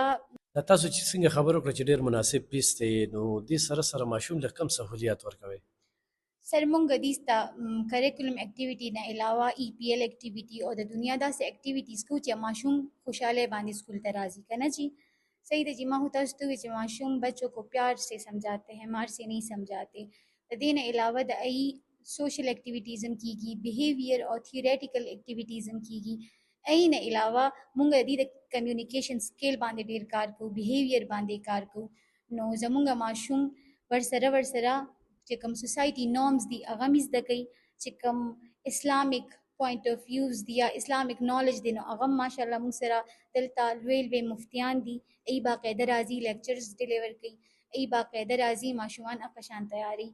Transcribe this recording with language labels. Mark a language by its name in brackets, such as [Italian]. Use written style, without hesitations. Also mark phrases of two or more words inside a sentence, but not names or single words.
[Pashto] دا تاسو چې څنګه خبر وکړه چې ډېر مناسب پیس دی، نو دې سره ماشوم له کم سهولیات ورکوئ؟ سر مونږ دې ته [English] curriculum activity [Pashto] نه علاوه ای پی ایل اکټیویټي او د دنیا داسې اکټیویټیز کوو چې ماشوم خوشحاله باندې اسکول ته راځي که نه جی. صحیح ده جی. ما خو تاسو ته وویل چې ماشوم [Urdu] بچوں کو پیار سے سمجھاتے ہیں، مار سے نہیں سمجھاتے. [Pashto] د دې نه علاوه د ای [English] social activities [Pashto] هم کیږي، بیهیویر او [English] theoretical activities [Pashto] هم کیږي. ای نه علاوه مونږ د دې د [English] communication skill [Pashto] باندې ډېر کار کوو، بیهیویر باندې کار کوو. نو زمونږ ماشوم ورسره چې کوم [English] society norms [Pashto] دي هغه هم زده کوي، چې کوم [English] Islamic point of views [Pashto] دي یا [English] Islamic knowledge [Pashto] دی نو هغه هم ماشاءالله موږ سره دلته لوی مفتیان دي، ای باقاعده راځي [English] lectures deliver [Pashto] کوي، ای باقاعده راځي ماشومان هغه شان تیاری.